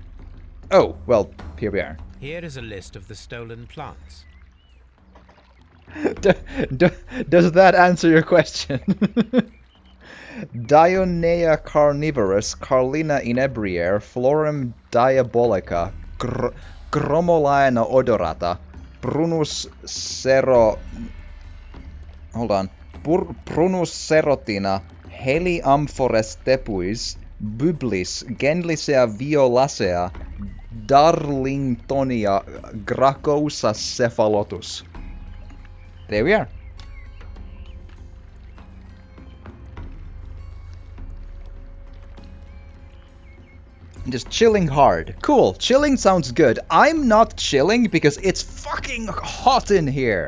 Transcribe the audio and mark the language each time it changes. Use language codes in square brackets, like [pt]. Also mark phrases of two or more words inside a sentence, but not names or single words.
[en] Oh, well, here we are. Here is a list of the stolen plants. D- d- does that answer your question? Dionea carnivorus, Carlina inebriare, Florem diabolica, Gromolaena odorata, Prunus sero... Hold on. Prunus serotina, Heli amphores tepuis, Bublis, Genlisea violacea, Darlingtonia gracosa cephalotus. There we are. Just chilling hard. Cool. Chilling sounds good. I'm not chilling because it's fucking hot in here.